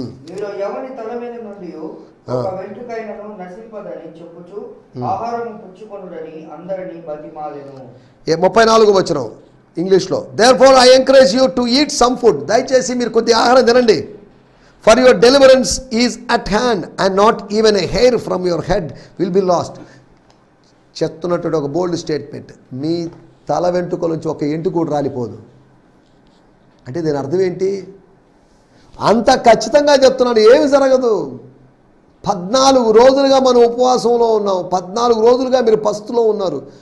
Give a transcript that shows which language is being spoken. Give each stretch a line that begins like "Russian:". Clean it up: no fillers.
Telugu: మీలో ఎవరి తల మీద నుండి ఒక వెంట్రుకైనను నశింపదని చెప్పుచు ఆహారము పుచ్చుకొనుడని అందరినీ బతిమాలెను. 34వ వచనం ఇంగ్లీష్లో.
English: Therefore I encourage you to eat some food.
Telugu: దయచేసి మీరు కొద్ది ఆహారం తినండి.
English: For your deliverance is at hand and not even a hair from your head will be lost.
Telugu: చెప్తున్నట్టు ఒక బోల్డ్ స్టేట్మెంట్, మీ తల వెంట్రుకల నుంచి ఒక ఎంటుకు కూడా రాలిపోదు. అంటే దీని అర్థం ఏంటి? అంత ఖచ్చితంగా చెప్తున్నాను, ఏమి జరగదు. 14 రోజులుగా మనం ఉపవాసంలో ఉన్నాం, 14 రోజులుగా మీరు పస్తులో ఉన్నారు.